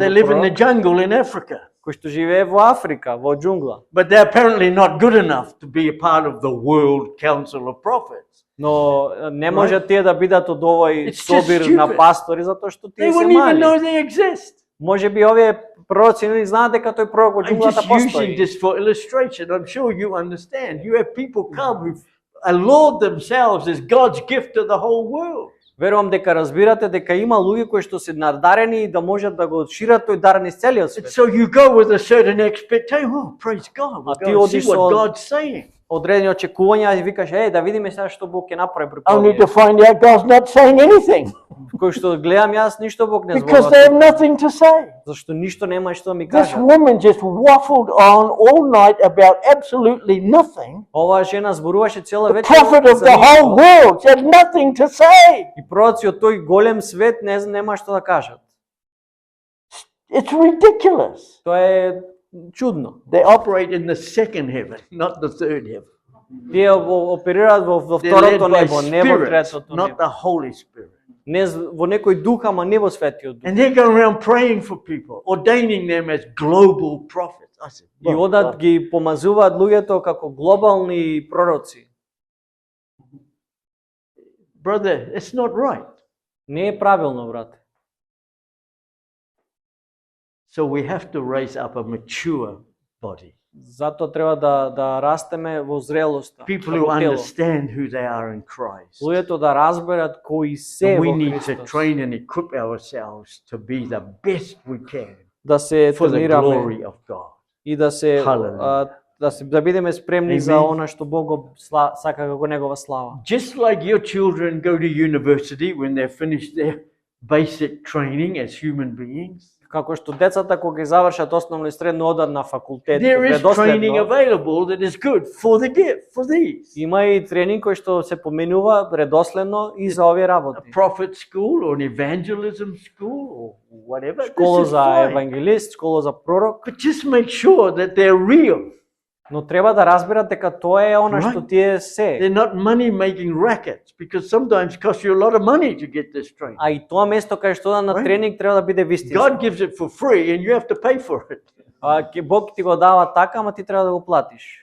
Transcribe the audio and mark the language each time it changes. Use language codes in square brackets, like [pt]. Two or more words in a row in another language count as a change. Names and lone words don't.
[en] They [mk] за [en] live in the [mk] пророк [en] jungle in Africa. [mk] кој што живее во Африка, во џунгла. [en] But they're apparently not good enough to be a part of the World Council of Prophets. [mk] Но не може тие да бидат од овој [en] It's just [mk] собир на [en] stupid. [mk] пастори затоа што [en] They [mk] тие се [en] wouldn't even know [mk] мали. [en] they exist. [mk] Може би овие пророци не знаат дека тој пророк во [en] I'm [mk] џунглата [en] just using [mk] постои. [en] this for illustration. I'm sure you understand. You have people come who laud themselves as God's gift to the whole world. [mk] Верувам дека разбирате дека има луѓе кои што се надарени и да можат да го шират тој дар низ целиот [en] And [mk] свет. [en] so you go with a certain expectation. Oh, praise God. We'll [mk] А ти [en] go and see [mk] одиш [en] what [mk] со [en] God's saying. [mk] одредени очекувања и викаш да видиме сега што Бог ќе направи преку [en] Only [mk] овие. [en] to find out God's not saying anything [mk] Кој што гледам јас ништо Бог не [en] because they have [mk] зборува. [en] nothing to say. [mk] Зашто ништо нема што ми [en] This [mk] кажа. [en] woman just waffled on all night about absolutely nothing. [mk] Оваа жена зборуваше цела [en] The [mk] вечер [en] prophet of [mk] за [en] the [mk] ништо. [en] whole world had nothing to say. [mk] И пророци од тој голем свет нема што да кажат. [en] It's ridiculous. [mk] Тоа е чудно. [en] They operate in the second heaven, not the third heaven. [mk] Тие оперираат во [en] They're led [mk] второто [en] by [mk] небо, не во [en] spirits, [mk] третото [en] not [mk] небо. [en] the Holy Spirit. [mk] Не во некој дух, ама не во светиот дух. [en] And they're going around praying for people, ordaining them as global prophets. I said, [mk] И одат ги помазуваат луѓето како глобални пророци. [en] brother, it's not right. [mk] Не е правилно, брате. [en] So we have to raise up a mature body. [mk] Затоа треба да растеме во зрелоста. [en] People who [mk] како тело. [en] understand who they are in Christ. [mk] Луѓето да разберат кои се [en] And we [mk] во [en] need to [mk] Христос. [en] train and equip ourselves to be the best we can [mk] Да се [en] for the [mk] тренираме [en] glory of God. [mk] и да се Hallelujah. да бидеме спремни за Amen. она што Бог го сака како негова слава. [en] Just like your children go to university when they finish their basic training as human beings, [mk] Како што децата кога ги завршат основно и средно одат на факултет, [en] there is training [mk] редоследно, [en] available that is good for the gift, for these. [mk] има и тренинг кој што се поменува редоследно и за овие [en] A [mk] работи. [en] prophet school or an evangelism school or whatever. [mk] Школа [en] This is [mk] за [en] fine. [mk] евангелист, школа за пророк, [en] But just make sure that they're real. [mk] но треба да разберат дека тоа е она што Right. тие се. [en] They're not money-making rackets because sometimes it costs you a lot of money to get this training. [mk] А и тоа место кај што да на Right. тренинг треба да биде вистинско. [en] God gives it for free and you have to pay for it. [mk] Бог ти го дава така, ама ти треба да го платиш.